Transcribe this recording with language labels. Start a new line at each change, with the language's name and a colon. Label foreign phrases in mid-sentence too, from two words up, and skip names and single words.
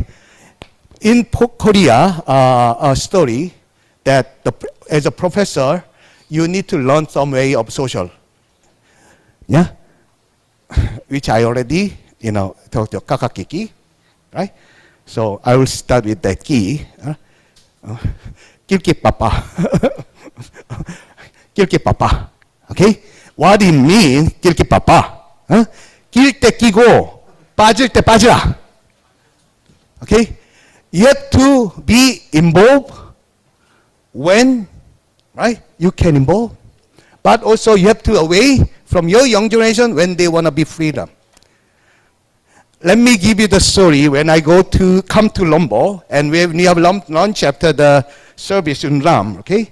English: In Korea, a story that as a professor, you need to learn some way of social. Yeah? Which I already, talked to kakakiki, right? So I will start with that ki.
Korean: 낄끼 빠빠. 낄끼 빠빠.
English: Okay? What it means,
Korean: 낄끼빠빠. 낄 때 끼고 빠질 때 빠지라.
English: Okay? You have to be involved when, right? You can involve. But also you have to away from your young generation when they want to be freedom. Let me give you the story when I come to Lombo, and when we have lunch after the service in Ram, okay?